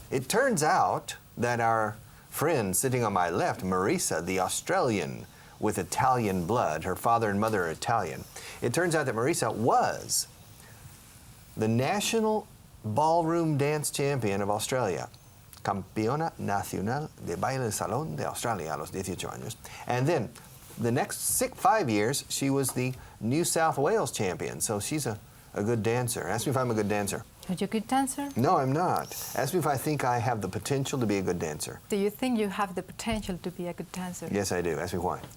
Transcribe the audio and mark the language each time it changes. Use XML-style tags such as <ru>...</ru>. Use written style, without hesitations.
<en>It turns out that our friend sitting on my left, Marisa, the Australian with Italian blood, her father and mother are Italian. It turns out that Marisa was the national ballroom dance champion of Australia.</en> <es>Campeona nacional de baile de salón de Australia a los 18 años.</es> <en>And then the next 5 years, she was the New South Wales champion. So she's a good dancer. Ask me if I'm a good dancer. Are you a good dancer? No, I'm not. Ask me if I think I have the potential to be a good dancer. Do you think you have the potential to be a good dancer? Yes, I do. Ask me why.</en>